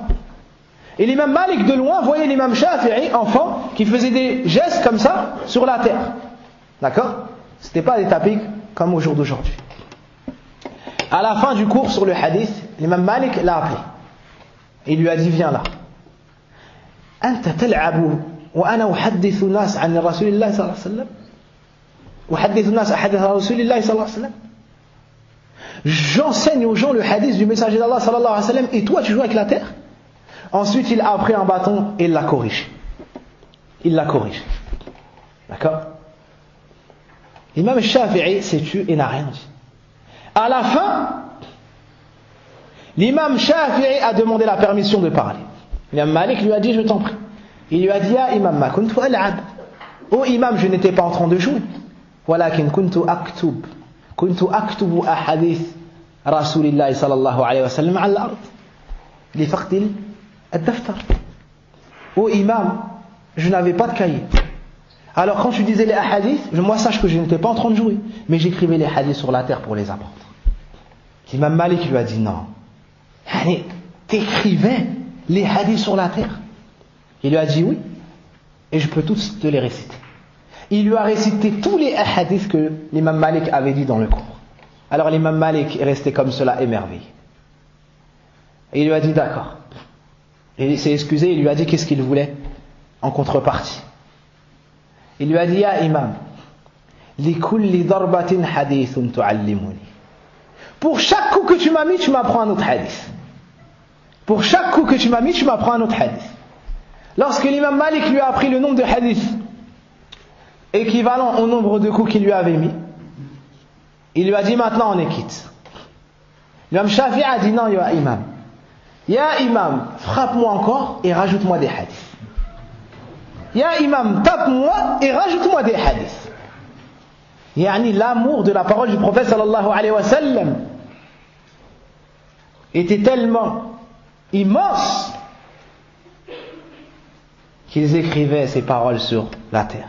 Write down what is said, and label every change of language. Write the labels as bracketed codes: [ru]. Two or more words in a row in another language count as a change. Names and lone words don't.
[fr] Et l'imam Malik de loin voyait l'imam Shafi'i, enfant, qui faisait des gestes comme ça sur la terre. D'accord? C'était pas des tapis comme au jour d'aujourd'hui. À la fin du cours sur le hadith, l'imam Malik l'a appelé. Il lui a dit: Viens là. [ar] أنت تلعب وأنا أحدث الناس عن رسول الله صلى الله عليه وسلم أحدث الناس أحاديث رسول الله صلى الله عليه وسلم. [fr] J'enseigne aux gens le hadith du messager d'Allah [ar] صلى الله عليه وسلم [fr] et toi tu joues avec la terre. Ensuite il a pris un bâton et il l'a corrigé. Il l'a corrigé. D'accord? L'imam Shafi'i s'est tué et n'a rien dit. À la fin, l'imam Shafi'i a demandé la permission de parler. L'imam Malik lui a dit: Je t'en prie. Il lui a dit: [ar] يا إمام ما كنت ألعب. [fr] Oh imam, je n'étais pas en train de jouer. [ar] ولكن كنت أكتب أحاديث رسول الله صلى الله عليه وسلم على الأرض. لفقد الدفتر. [fr] Oh imam, je n'avais pas de cahier. Alors quand tu disais les hadiths, moi sache que je n'étais pas en train de jouer, mais j'écrivais les hadiths sur la terre pour les apprendre. L'imam Malik lui a dit: Non. T'écrivais les hadiths sur la terre? Il lui a dit: Oui, et je peux tous te les réciter. Il lui a récité tous les hadiths que l'imam Malik avait dit dans le cours. Alors l'imam Malik est resté comme cela, émerveillé. Et il lui a dit d'accord. Et il s'est excusé, il lui a dit qu'est-ce qu'il voulait en contrepartie. Il lui a dit, [ar] يا إمام لكل ضربة حديث تعلمني. [fr] Pour chaque coup que tu m'as mis, tu m'apprends un autre hadith. Pour chaque coup que tu m'as mis, tu m'apprends un autre hadith. Lorsque l'imam Malik lui a appris le nombre de hadiths équivalent au nombre de coups qu'il lui avait mis, il lui a dit maintenant on est quitte. L'imam Shafi'i a dit non, [ar] يا إمام. يا إمام, [fr] frappe-moi encore et rajoute-moi des hadiths. [ar] يا إمام, [fr] tape-moi et rajoute-moi des hadiths. Yani l'amour de la parole du prophète [ar] صلى الله عليه وسلم [fr] était tellement immense qu'ils écrivaient ces paroles sur la terre.